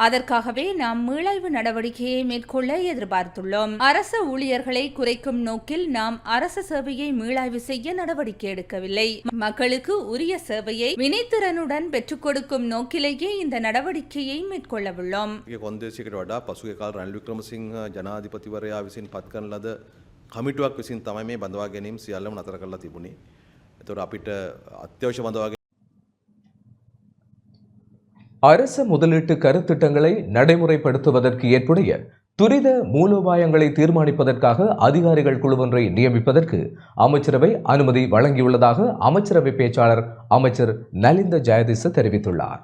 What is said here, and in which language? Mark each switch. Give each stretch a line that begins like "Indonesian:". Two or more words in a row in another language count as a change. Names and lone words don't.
Tamil: அதற்காகவே நாம் மீளாய்வு நடவடிக்கையை மேற்கொள்ள எதிர்பார்த்துள்ளோம். அரசு ஊழியர்களை குறைக்கும் நோக்கில் நாம் அரசு சேவையை மீளாய்வு செய்ய நடவடிக்கை எடுக்கவில்லை. மக்களுக்கு உரிய சேவையை வினைத்திறனுடன் உடனுக்குடன் பெற்றுக் கொடுக்கும் நோக்கிலேயே இந்த நடவடிக்கையை மேற்கொள்ளவுள்ளோம்.
Sinhala: කොන්දේසියකට වඩා පසුගිය කාල රනිල් වික්‍රමසිංහ ජනාධිපතිවරයා විසින් පත් කරන ලද කමිටුවක් විසින් තමයි මේ බඳවා ගැනීම සියල්ලම නතර කරලා තිබුණේ. ඒතකොට අපිට අත්‍යවශ්‍ය බඳවා
Tamil: அரச முதலீட்டு கருத்திட்டங்களை நடைமுறைப்படுத்துவதற்கு ஏற்புடைய துரித மூலோபாயங்களை தீர்மானிப்பதற்காக அதிகாரிகள் குழுவொன்றை நியமிப்பதற்கு அமைச்சரவை அனுமதி வழங்கியுள்ளதாக அமைச்சரவை பேச்சாளர் அமைச்சர் நலிந்த ஜெயதிச தெரிவித்துள்ளார்.